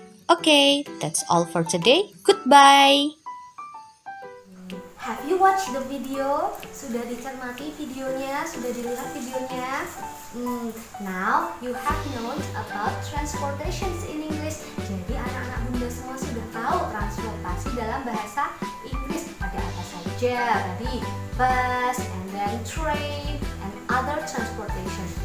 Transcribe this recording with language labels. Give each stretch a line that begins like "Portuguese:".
English: Okay, that's all for today. Goodbye. Have you watched the video?
Indonesian: Sudah dicermati videonya? Sudah dilihat videonya?
English: Now you have known about transportations in English.
Indonesian: Jadi anak-anak bunda semua sudah tahu transportasi dalam bahasa Inggris. Ada apa saja?
English: Tadi bus, and then train, and other transportation.